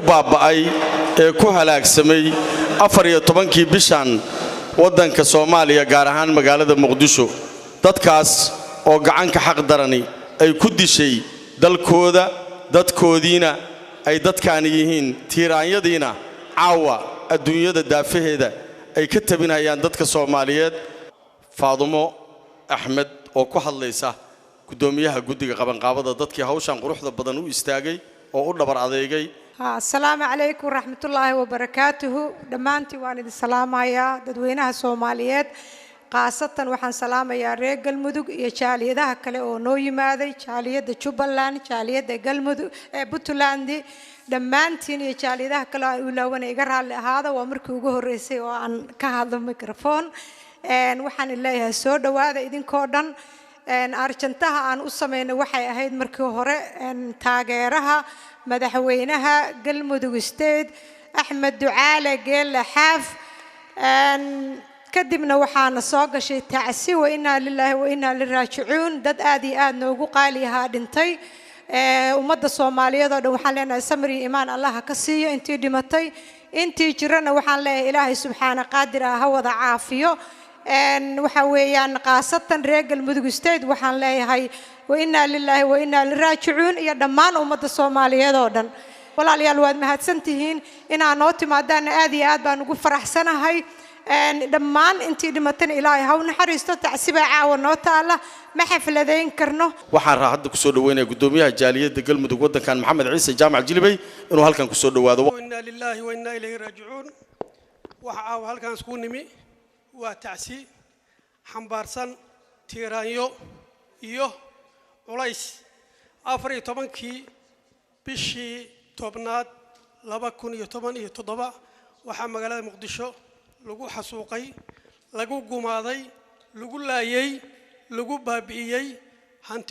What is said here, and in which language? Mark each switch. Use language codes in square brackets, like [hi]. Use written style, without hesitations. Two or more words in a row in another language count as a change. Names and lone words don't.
[so] baaba'ay ee ku halaagsamay 14 bishan wadanka Soomaaliya gaar ahaan magaalada Muqdisho dadkaas oo gacanka xaq darani ay ku dishay dalkooda dadkoodiina ay dadkaan yihiin tiiraanyadiina caawa adduunyada daafaheeda ay ka tabinayaan dadka Soomaaliyeed Faadumo Axmed oo ku hadlaysa gudoomiyaha guddiga qabanqaabada dadkii hawshan quruxda badan u istaagay oo u dhabar adeegay [ar] السلام عليكم ورحمة الله وبركاته دمانتي وأنا السلامة [so] dadweynaha Soomaaliyeed qaasatan waxaan salaamayaa reer Galmudug iyo jaaliyadaha kale oo noo yimaaday jaaliyada Jubbaland jaaliyada Galmudug ee Puntland dhammaantiin iyo jaaliyadaha kale oo ulaawan iga raali ahaada waa markii ugu horeysay oo aan ka hadlo microphone waxaan leeyahay soo dhawaada idinkoo dhan arjantaha aan u sameeyay waxay ahayd markii hore taageeraha madaxweynaha Galmudug State Axmed Ducaale Geelle Xaaf kadibna waxaana soo gashay tacsi [ar] وإنا لله وإنا إليه راجعون [so] dad aad iyo aad noogu qaaliyaha dhintay ummadda Soomaaliyeed oo dhan waxaan leenahay samir iyo iimaan Allah ka siiyo intii dhimatay intii jirana waxaan leeyahay Ilaahay subxaanahu qaadir ah wada caafiyo waxa weeyaan qaasatan reer Galmudug State waxaan leeyahay [ar] وإنا لله وإنا إليه راجعون [so] iyo dhammaan ummadda Soomaaliyeed oo dhan walaalayaal waad mahadsantihiin inaan noo timaadaan aad iyo aad baan ugu faraxsanahay dhammaan intii dhimatay Ilaahay ha u naxariisto tacsiba caawa noo taala ma xafladeyn karno waxaan raahada ku soo dhaweynaa gudoomiyaha jaaliyadda Galmudug wadankan Maxamed Ciise Jaamac Jilibay inuu halkan ku soo dhawaado [ar] إنا لله وإنا إليه راجعون [so] waxa halkan isku nimi waa tacsi xambaarsan tiiraanyo iyo culays 14kii bishii tobnaad 2017 waxa magaalada Muqdisho lagu xasuuqay lagu gumaaday lagu laayay lagu baabi'iyay hanti